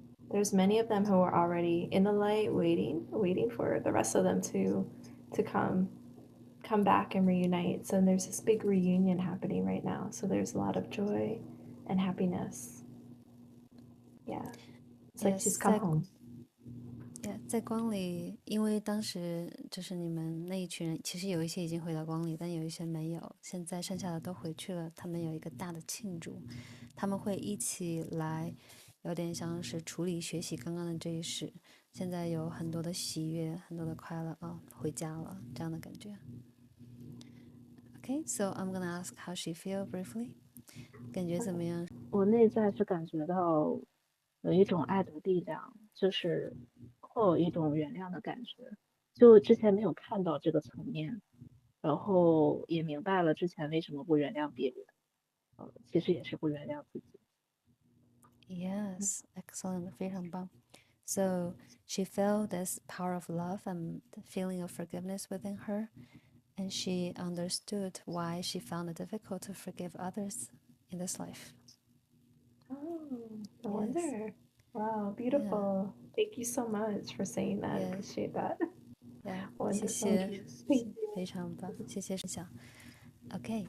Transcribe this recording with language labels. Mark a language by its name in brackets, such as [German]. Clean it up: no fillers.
[English] There's many of them who are already in the light, waiting for the rest of them to come back and reunite. So there's this big reunion happening right now. So there's a lot of joy and happiness. Yeah, it's like she's come home. [Chinese] 在光里，因为当时就是你们那一群人，其实有一些已经回到光里，但有一些没有。现在剩下的都回去了，他们有一个大的庆祝，他们会一起来，有点像是处理学习刚刚的这一世。现在有很多的喜悦，很多的快乐啊，回家了这样的感觉。 [English] Okay, so I'm gonna ask how she feel briefly. [Chinese] 感觉怎么样？我内在是感觉到有一种爱的力量，就是会有一种原谅的感觉，就之前没有看到这个层面，然后也明白了之前为什么不原谅别人，其实也是不原谅自己。 [English] Yes, excellent, [Chinese] 非常棒。 [English] So she felt this power of love and the feeling of forgiveness within her, and she understood why she found it difficult to forgive others in this life. Oh, no wonder. Wow, beautiful. Thank you so much for saying that. Yes. Appreciate that. Yeah, Wonderful. [Chinese] 谢谢， [English] Thank you. [Chinese] 非常棒，谢谢分享。 [English] Okay,